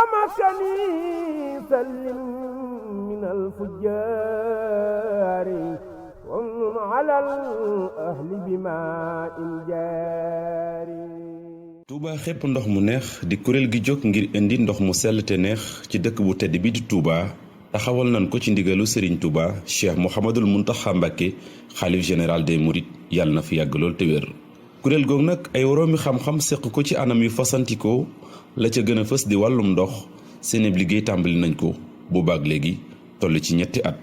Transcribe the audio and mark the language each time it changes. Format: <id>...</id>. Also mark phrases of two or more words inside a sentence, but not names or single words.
<ar>ومسكني سلم من الفجار ومن على الأهل بماء جاري.</ar> <wo>Touba Xepp Ndox mu neex di kuréel gi jóg ngir indi ndox mu sell te neex ci dëkk bu tedd bi di Touba taxawal nañ ko ci ndigalu Serigne Touba Cheikh Mouhamadoul Mountakha Mbacké Khalife</wo> <fr>Général des Mourides</fr> <wo>yàlla na fi yàgg lool te wér. kuréel googu nag ay woroomi xam-xam seq ko ci anam yu fasantikoo la ca gën a fës di wàllum ndox seen liggéey tàmbali nañ ko bu baag léegi toll ci ñetti at.</wo>